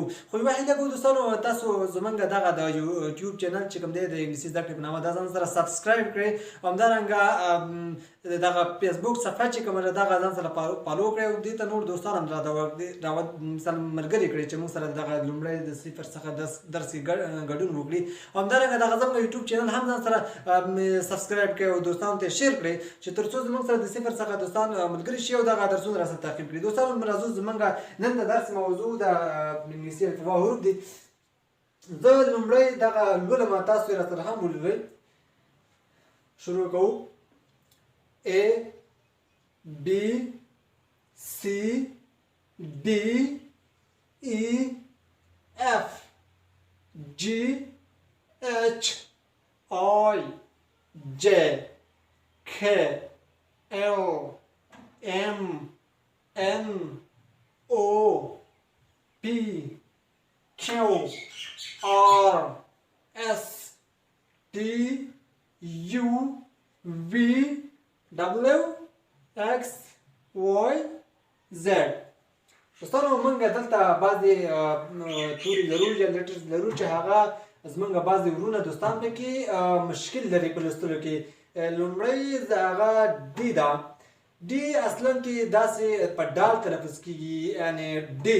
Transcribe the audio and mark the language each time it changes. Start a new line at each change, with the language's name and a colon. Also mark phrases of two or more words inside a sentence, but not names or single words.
Pashto: خو یوه هیله کوو دوستانو تاسو زموږ دغه د
English: YouTube channel
Pashto: چې کوم دی د انګلیسي زده کړې په نامه دا ځان سره سبسکرایب کړئ او همدارنګه دغه فیسبوک صفحه چې کومه ده دغه ځان سره فالو کړئ او دې ته نور دوستان هم مثلا ملګري کړئ چې موږ سره دغه لومړی د صفر څخه درس کې ګډون وکړي او همدارنګه دغه زموږ
English: YouTube channel
Pashto: هم ځان سره سبسکرایب کړئ او دوستانو ته شیر کړئ چې تر څو زموږ سره د صفر څخه دوستان ملګري شي او دغه درسونه راسره تعقیب کړي. دوستانو راځو زموږ نن د درس موضوع د انګلیسي الفبا حروف دي. زه لومړی دغه لولم تاسو یې راسره هم ولولئ. شروع کوو.
English: A B C D E F G H I J K L M N O P Q R S T U V W X Y Z.
Pashto: دوستانو موږ دلته بعضې توري لرو یا لیټرز لرو چې هغه زموږ بعضې ورونه دوستان پکې مشکل لري په لوستلو کې. لومړی هغه ډي ده. ډي اصلا کې داسې په ډال تلفظ کېږي، یعنې ډي.